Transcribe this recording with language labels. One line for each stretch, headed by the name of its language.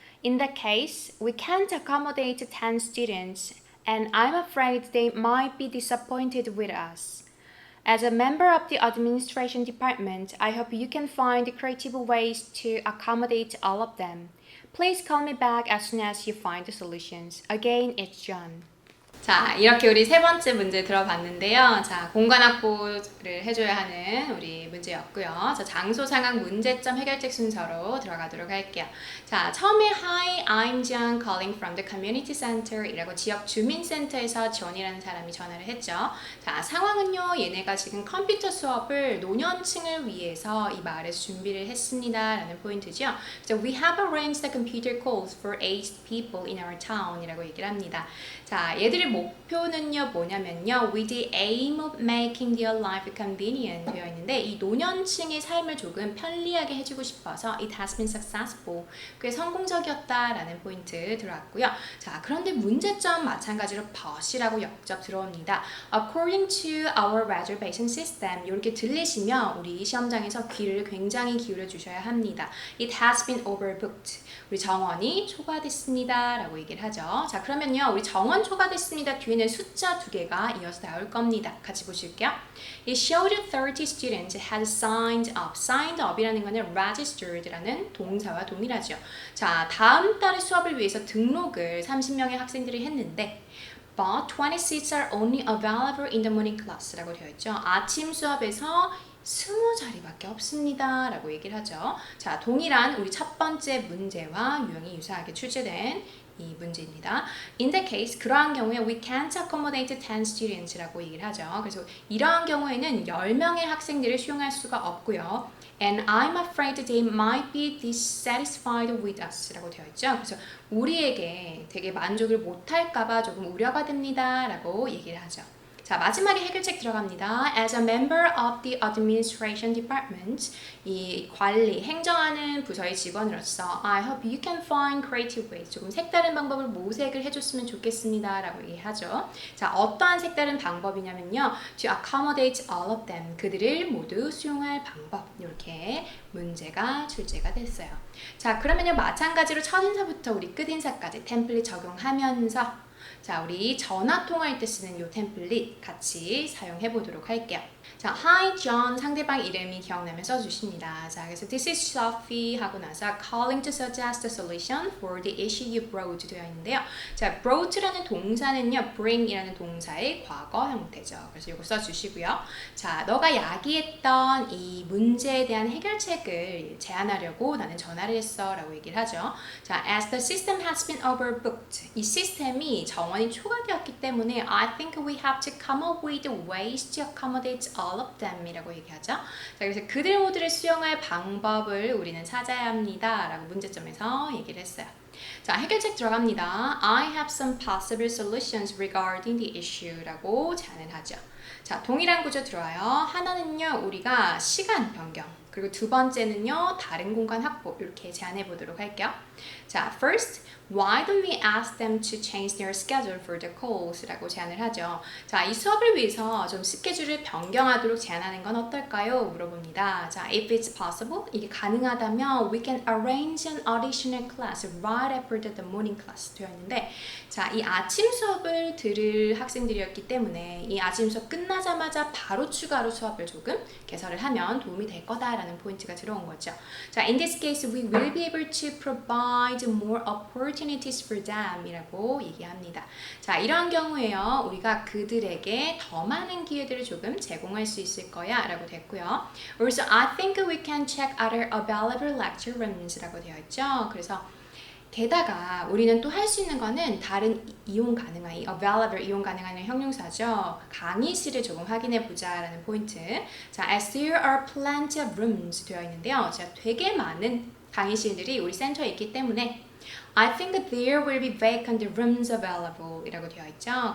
English: In that case, we can't accommodate 10 students, and I'm afraid they might be disappointed with us. As a member of the administration department, I hope you can find creative ways to accommodate all of them. Please call me back as soon as you find the solutions. Again, it's John.
Korean: 자, 이렇게 우리 세 번째 문제 들어봤는데요. 자, 공간 확보를 해줘야 하는 우리 문제였고요. 자, 장소 상황 문제점 해결책 순서로 들어가도록 할게요. 자, 처음에
English: Hi, I'm John calling from the community center
Korean: 이라고 지역 주민센터에서 존이라는 사람이 전화를 했죠. 자, 상황은요. 얘네가 지금 컴퓨터 수업을 노년층을 위해서 이 마을에서 준비를 했습니다. 라는 포인트죠.
English: 그래서 we have arranged the computer calls for aged people in our town
Korean: 이라고 얘기를 합니다. 자, 얘들의 목표는요 뭐냐면요
English: with the aim of making their life convenient
Korean: 되어 있는데 이 노년층의 삶을 조금 편리하게 해주고 싶어서
English: it has been successful
Korean: 꽤 성공적이었다라는 포인트 들어왔고요. 자, 그런데 문제점 마찬가지로 but이라고 역접 들어옵니다.
English: According to our reservation system
Korean: 이렇게 들리시면 우리 시험장에서 귀를 굉장히 기울여 주셔야 합니다.
English: It has been overbooked
Korean: 우리 정원이 초과됐습니다 라고 얘기를 하죠. 자, 그러면요 우리 정원 초과됐습니다 뒤에는 숫자 두 개가 이어서 나올 겁니다. 같이 보실게요.
English: It showed 30 students had signed up.
Korean: Signed up이라는 거는 registered라는 동사와 동일하죠. 자, 다음 달에 수업을 위해서 등록을 30명의 학생들이 했는데
English: But 20 seats are only available in the morning class
Korean: 라고 되어 있죠. 아침 수업에서 20자리밖에 없습니다 라고 얘기를 하죠. 자, 동일한 우리 첫 번째 문제와 유형이 유사하게 출제된 이 문제입니다.
English: In that case,
Korean: 그러한 경우에
English: we can't accommodate 10 students
Korean: 라고 얘기를 하죠. 그래서 이러한 경우에는 10명의 학생들을 수용할 수가 없고요.
English: And I'm afraid they might be dissatisfied with us
Korean: 라고 되어 있죠. 그래서 우리에게 되게 만족을 못할까봐 조금 우려가 됩니다 라고 얘기를 하죠. 자, 마지막에 해결책 들어갑니다.
English: As a member of the administration department,
Korean: 이 관리, 행정하는 부서의 직원으로서
English: I hope you can find creative ways.
Korean: 조금 색다른 방법을 모색을 해줬으면 좋겠습니다. 라고 얘기하죠. 자, 어떠한 색다른 방법이냐면요.
English: To accommodate all of them.
Korean: 그들을 모두 수용할 방법. 이렇게 문제가 출제가 됐어요. 자, 그러면요. 마찬가지로 첫인사부터 우리 끝인사까지 템플릿 적용하면서 자, 우리 전화 통화할 때 쓰는 이 템플릿 같이 사용해 보도록 할게요. 자, Hi John 상대방 이름이 기억나면 써주십니다.
English: 자, 그래서 This is Sophie
Korean: 하고 나서
English: calling to suggest a solution for the issue you brought
Korean: 되어 있는데요. 자, brought라는 동사는요, bring이라는 동사의 과거 형태죠. 그래서 이거 써주시고요. 자, 너가 야기했던 이 문제에 대한 해결책을 제안하려고 나는 전화를 했어 라고 얘기를 하죠.
English: 자, as the system has been overbooked
Korean: 이 시스템이 정원이 초과되었기 때문에
English: I think we have to come up with ways to accommodate all of them
Korean: 이라고 얘기하죠. 자, 그래서 그들 모두를 수용할 방법을 우리는 찾아야 합니다 라고 문제점에서 얘기를 했어요. 자, 해결책 들어갑니다.
English: I have some possible solutions regarding the issue
Korean: 라고 제안을 하죠. 자, 동일한 구조 들어와요. 하나는요, 우리가 시간 변경, 그리고 두 번째는요, 다른 공간 확보 이렇게 제안해 보도록 할게요.
English: 자, first, why don't we ask them to change their schedule for the calls?
Korean: 라고 제안을 하죠. 자, 이 수업을 위해서 좀 스케줄을 변경하도록 제안하는 건 어떨까요? 물어봅니다. 자,
English: if it's possible,
Korean: 이게 가능하다면
English: we can arrange an additional class right after the morning class
Korean: 되어 있는데 자, 이 아침 수업을 들을 학생들이었기 때문에 이 아침 수업 끝나자마자 바로 추가로 수업을 조금 개설을 하면 도움이 될 거다라는 포인트가 들어온 거죠.
English: 자, in this case, we will be able to provide more opportunities for them
Korean: 이라고 얘기합니다. 자, 이러한 경우에요. 우리가 그들에게 더 많은 기회들을 조금 제공할 수 있을 거야 라고 됐고요.
English: Also, I think we can check other available lecture rooms
Korean: 라고 되어 있죠. 그래서 게다가 우리는 또 할 수 있는 거는 다른 이용 가능한, 이 available 이용 가능한 형용사죠. 강의실을 조금 확인해 보자라는 포인트. 자,
English: as there are plenty of rooms
Korean: 되어 있는데요. 자, 되게 많은 강의실들이 우리 센터에 있기 때문에
English: I think there will be vacant rooms available
Korean: 이라고 되어 있죠.